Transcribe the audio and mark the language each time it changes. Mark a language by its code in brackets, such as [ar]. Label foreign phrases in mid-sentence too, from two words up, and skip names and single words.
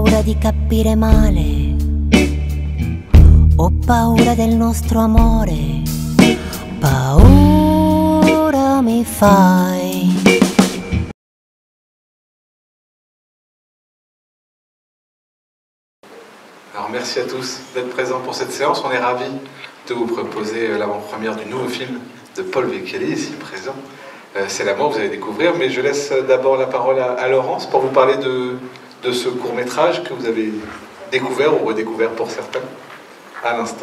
[it] di capire male, ho paura del nostro amore, paura mi fai. [fr] Alors merci à tous d'être présents pour cette séance. On est ravis de vous proposer l'avant-première du nouveau film de Paul Vecchiali, ici présent. C'est l'amour, vous allez découvrir, mais je laisse d'abord la parole à Laurence pour vous parler de ce court-métrage que vous avez découvert ou redécouvert pour certains à l'instant.